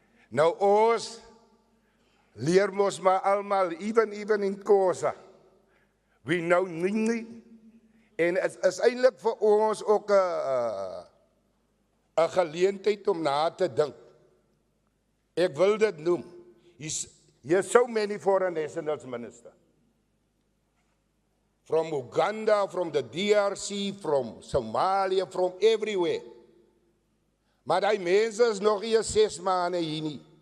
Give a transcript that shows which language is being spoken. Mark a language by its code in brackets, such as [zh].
[af] Nou ons leer mos maar almal, [en] even [af] in Xhosa. [en] We know Nini. [af] En het is eintlik vir ons ook 'n geleentheid om na te dink. Ek wil dit noem. [en] Here's so many foreign nationals, minister. From Uganda, from the DRC, from Somalia, from everywhere. [af] Maar die mense is nog eers 6 maande hier nie.